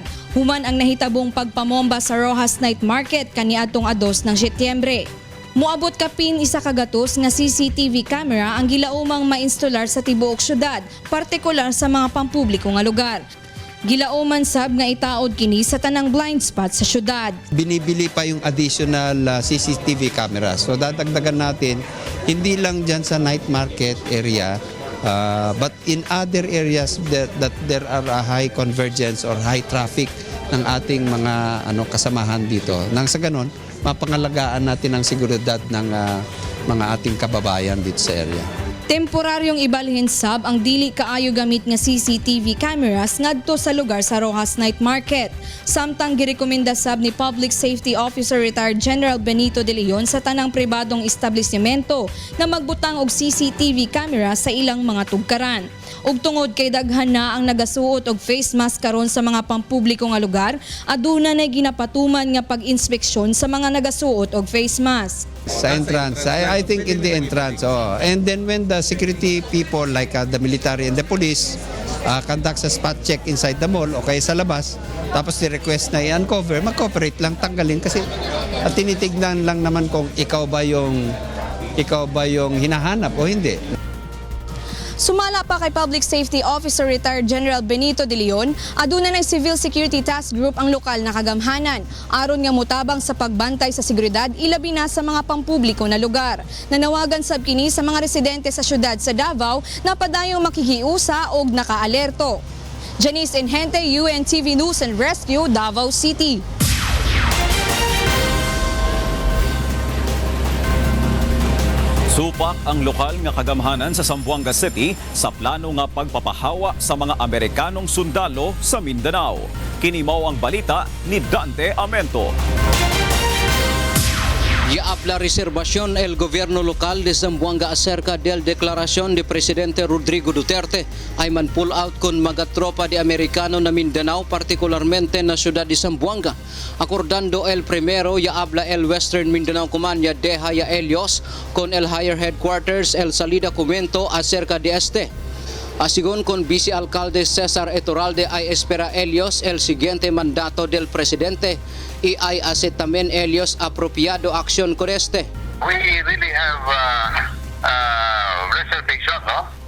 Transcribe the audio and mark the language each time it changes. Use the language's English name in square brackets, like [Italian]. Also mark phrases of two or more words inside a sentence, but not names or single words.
[Cebuano] Human ang nahitabong pagpamomba sa Rojas Night Market kaniadtong [Filipino] 2 ng Setyembre. [Cebuano] Muabot kapin isa kagatos nga CCTV camera ang gilaumang mainstolar sa tibuok syudad, partikular sa mga pampubliko nga lugar. Gilauman sab nga itaod kini sa tanang blind spot sa syudad. [Filipino] Binibili pa yung [English] additional CCTV cameras. [Filipino] So dadagdagan natin hindi lang dyan sa night market area, [English] but in other areas that there are a high convergence or high traffic [Filipino] ng ating mga kasamahan dito. Nang sa ganon, mapangalagaan natin ang seguridad ng mga ating kababayan dito sa area. [Cebuano] Temporaryong ibalhin sab ang dili kaayo gamit nga [English] CCTV cameras [Cebuano] ngadto sa lugar sa Rojas Night Market. Samtang girekomenda sab ni [English] Public Safety Officer Retired General Benito de Leon [Cebuano] sa tanang pribadong establishmento na magbutang og CCTV camera sa ilang mga tugkaran. Ug tungod kay daghan na ang nagasuot og face mask karon sa mga pampubliko nga lugar, aduna nay ginapatuman nga pag-inspeksyon sa mga nagasuot og face mask. [English] Sa entrance, I think in the entrance. And then when the security people like the military and the police conducts a spot check inside the mall [Filipino] o kaya sa labas, tapos ni-request na i-uncover, mag-cooperate lang, tanggalin kasi at tinitignan lang naman kung ikaw ba yung hinahanap o hindi. [Cebuano] Sumala pa kay [English] Public Safety Officer Retired General Benito de Leon, [Cebuano] aduna ng [English] Civil Security Task Group [Cebuano] ang lokal na kagamhanan, aron nga mutabang sa pagbantay sa seguridad ilabi na sa mga pampubliko na lugar. Nanawagan sab kini sa mga residente sa syudad sa Davao na padayong makikiusa og nakaalerto. Janice Inhente, [English] UNTV News and Rescue, [Cebuano] Davao City. Supak ang lokal nga kagamhanan sa Zamboanga City sa plano nga pagpapahawa sa mga Amerikanong sundalo sa Mindanao. Kini mao ang balita ni Dante Amento. [Chavacano] Ya habla reservación el gobierno local de Zamboanga acerca del declaración de presidente Rodrigo Duterte ay man [English] pull out [Chavacano] con mga tropa de Americano na Mindanao, particularmente na ciudad de Zamboanga. Acordando el primero, ya habla el Western Mindanao Command, ya deja ya Elios con el [English] higher headquarters [Chavacano] el salida comento acerca de este. Asigon con vicealcalde Cesar Etoralde ay espera Elios el siguiente mandato del presidente y ay hace también Elios apropiado acción con este. [English] We really have reservation, no?